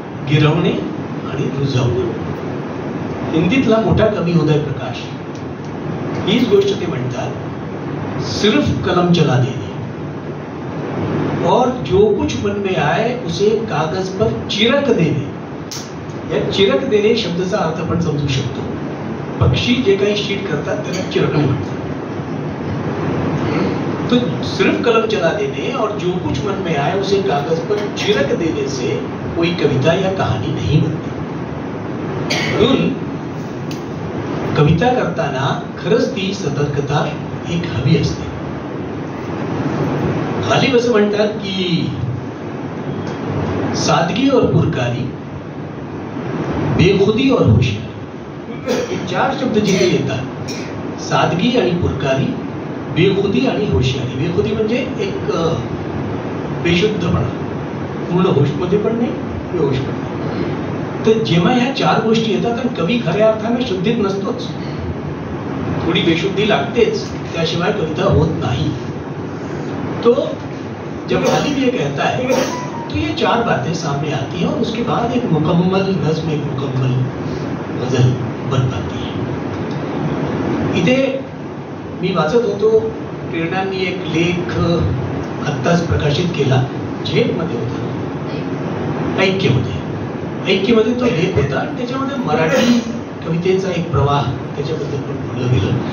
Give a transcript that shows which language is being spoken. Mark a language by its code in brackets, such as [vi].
[mr] गिरवणे आणि रुजवणे. हिंदीतला मोठा कवी उदय प्रकाश हीच गोष्ट ते म्हणतात, [hi] सिर्फ कलम चला देने और जो कुछ मन में आए उसे कागज पर चिरक देणे. [mr] या चिरक देणे शब्दाचा अर्थ आपण समजू शकतो. पक्षी जे काही शीट करतात त्याला चिरकणे म्हणतात. [hi] तो सिर्फ कलम चला देने और जो कुछ मन में आए उसे कागज पर चिरक देने से कोई कविता या कहानी नहीं बनती. [mr] म्हणून कविता करताना खरंच ती सतर्कता एक हवी असते. गालिब असं म्हणतात की [hi] सादगी और पुरकारी, बेखुदी और होशियारी, [mr] हे 4 शब्द जिथे येतात सादगी आणि पुरकारी, बेखुदी आणि होशियारी. बेखुदी म्हणजे एक बेशुद्धपणा, पूर्ण होशमध्ये पण नाही, बेहोश पण नाही. तर जेव्हा ह्या 4 गोष्टी येतात, आणि कवी खऱ्या अर्थाने शुद्धीत नसतोच, थोडी बेशुद्धी लागतेच, त्याशिवाय कविता होत नाही. [hi] तो जब गालिब ये कहता है तो ये 4 बातें सामने आती हैं और उसके बाद एक मुकम्मल नज्म, एक मुकम्मल गजल बन पाती है. [mr] इथे मी वाचत होतो, प्रेरणांनी एक लेख आत्ताच प्रकाशित केला, झेपमध्ये होता, ऐक्यमध्ये तो लेख होता, आणि त्याच्यामध्ये मराठी कवितेचा एक प्रवाह त्याच्याबद्दल पण बोललं गेलं.